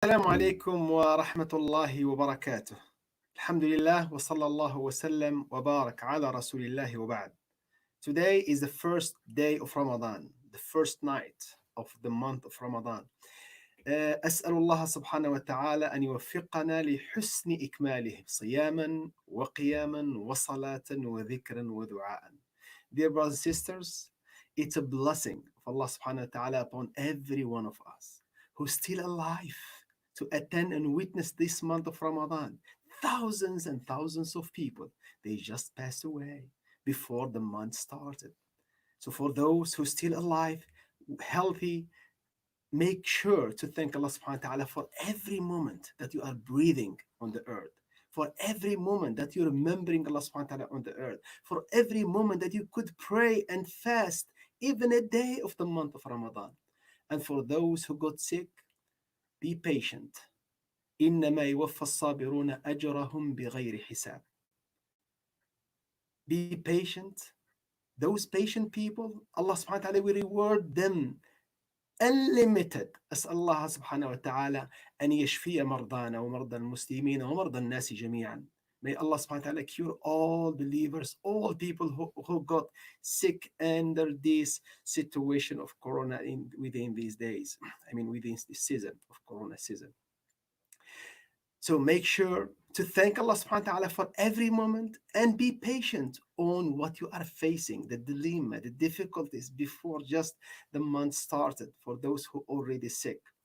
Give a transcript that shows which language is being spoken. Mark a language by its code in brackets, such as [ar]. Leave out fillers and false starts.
[ar] السلام عليكم ورحمة الله وبركاته. الحمد لله وصلى الله وسلم وبارك على رسول الله وبعد. [en] Today is the first day of Ramadan, the first night of the month of Ramadan. [ar] أسأل الله سبحانه وتعالى أن يوفقنا لحسن إكماله صياما وقياما وصلاة وذكرا ودعاء. [en] Dear brothers and sisters, it's a blessing of Allah subhanahu wa ta'ala upon every one of us who's still alive to attend and witness this month of Ramadan. Thousands and thousands of people, they just passed away before the month started. So for those who are still alive, healthy, make sure to thank Allah subhanahu wa ta'ala for every moment that you are breathing on the earth, for every moment that you're remembering Allah subhanahu wa ta'ala on the earth, for every moment that you could pray and fast, even a day of the month of Ramadan. And for those who got sick, be patient. [ar] إنما يوفى الصابرون أجرهم بغير حساب. [en] Be patient. Those patient people, Allah subhanahu wa ta'ala will reward them unlimited. [ar] أسأل الله سبحانه وتعالى أن يشفي مرضانا ومرضى المسلمين ومرضى الناس جميعا. [en] May Allah subhanahu wa ta'ala cure all believers, all people who got sick under this situation of Corona within these days. Within this season of Corona season. So make sure to thank Allah subhanahu wa ta'ala for every moment and be patient on what you are facing, the dilemma, the difficulties before just the month started for those who are already sick.